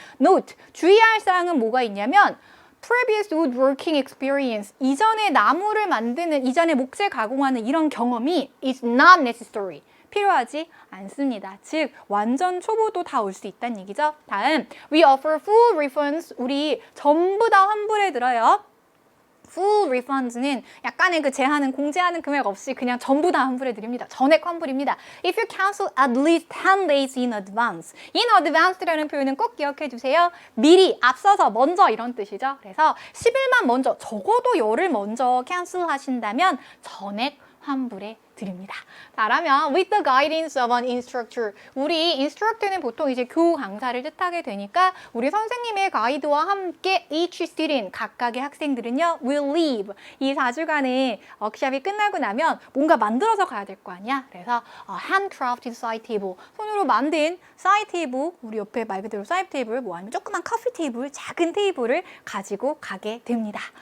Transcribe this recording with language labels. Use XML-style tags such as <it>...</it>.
<ko>Note, 주의할 사항은 뭐가 있냐면</ko> <en>previous woodworking experience,</en> <ko>이전에 나무를 만드는, 이전에 목재 가공하는 이런 경험이</ko> <en>is not necessary.</en> <ko>필요하지 않습니다. 즉, 완전 초보도 다 올 수 있다는 얘기죠. 다음,</ko> <en>we offer full refunds.</en> <ko>우리 전부 다 환불해 드려요.</ko> <en>full refunds는</en> <ko>약간의 그 제한은 공제하는 금액 없이 그냥 전부 다 환불해 드립니다. 전액 환불입니다.</ko> <en>If you cancel at least 10 days in advance. in advance라는</en> <ko>표현은 꼭 기억해 두세요. 미리, 앞서서, 먼저 이런 뜻이죠. 그래서 10일만 먼저, 적어도 열흘 먼저 캔슬 하신다면 전액 환불해 드립니다. 잘하면</ko> <en>with the guidance of an instructor.</en> <ko>우리 instructor는 보통 이제 교우 강사를 뜻하게 되니까 우리 선생님의 가이드와 함께</ko> <en>each student,</en> <ko>각각의 학생들은요</ko> <en>will leave.</en> <ko>이 4주간의 워크숍이 끝나고 나면 뭔가 만들어서 가야 될 거 아니야. 그래서</ko> <en>handcrafted side table,</en> <ko>손으로 만든 사이드 테이블, 우리 옆에 말 그대로 사이드 테이블, 뭐 아니면 조그만 커피 테이블, 작은 테이블을 가지고 가게 됩니다.</ko>